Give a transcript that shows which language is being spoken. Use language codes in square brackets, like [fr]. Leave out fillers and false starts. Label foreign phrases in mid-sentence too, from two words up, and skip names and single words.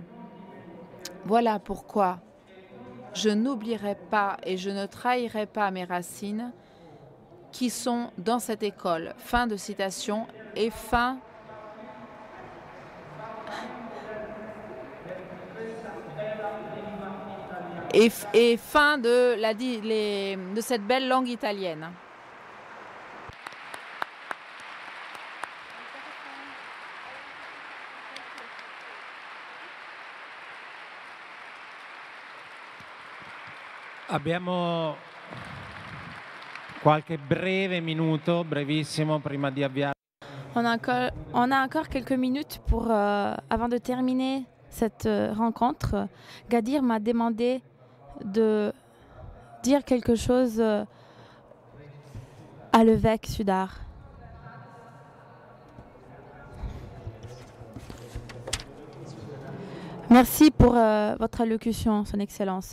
[fr] Voilà pourquoi je n'oublierai pas et je ne trahirai pas mes racines qui sont dans cette école. Fin de citation et fin de cette belle langue italienne. [it] Abbiamo qualche breve minuto, brevissimo, prima di avviare. [fr] On a encore quelques minutes avant de terminer cette rencontre. Gadir m'a demandé de dire quelque chose à l'évêque Sudar. Merci pour votre allocution, Son Excellence.